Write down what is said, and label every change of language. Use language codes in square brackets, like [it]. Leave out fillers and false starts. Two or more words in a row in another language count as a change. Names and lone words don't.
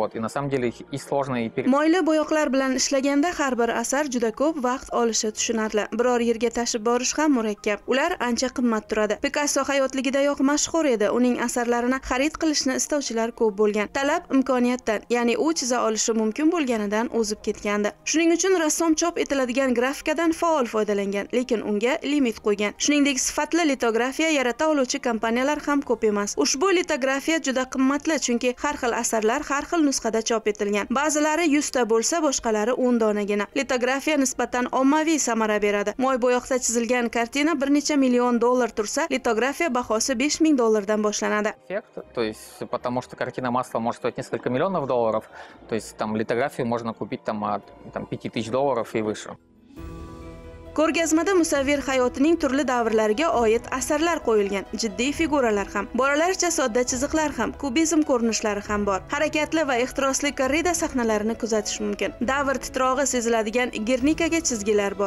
[ru] И на самом деле и сложно и [uz] Moyli bo'yoqlar bilan ishlaganda har bir asar juda ko'p vaqt olishi tushunarli. Biror yerga tashib borish ham murakkab. Ular ancha qimmat turadi. Picasso hayotligidayoq mashhur edi. Uning asarlarini xarid qilishni istovchilar ko'p bo'lgan. Talab imkoniyatdan, ya'ni u chiza olishi mumkin bo'lganidan o'zib ketgandi. Shuning uchun rassom chop etiladigan grafikadan faol foydalangan, lekin unga limit qo'ygan. Shuningdek, sifatli litografiya yarata oluvchi kompaniyalar ham ko'p emas. Ushbu litografiya juda qimmatli, chunki har xil asarlar har xil nusxada chop etilgan. Ba'zilari 100 ta bo'lsa, boshqalari 10 donagina. Litografiya nisbatan ommaviy samara beradi. Moy bo'yoqda chizilgan kartina bir necha million dollar tursa, litografiya bahosi $5000 dan boshlanadi. [ru] То есть, потому что картина масла может стоить несколько миллионов долларов, то есть там литографию можно купить от $5000 и выше. [uz] Ko'rgazmada musavvir hayotining turli davrlariga oid asarlar qo'yilgan. Jiddiy figuralar ham, bolalarcha sodda chiziqlar ham, kubizm ko'rinishlari ham bor. Harakatli va ehtirosli korrida sahnalarini kuzatish mumkin. Davr titrog'i seziladigan Gernikaga chizgilar bor.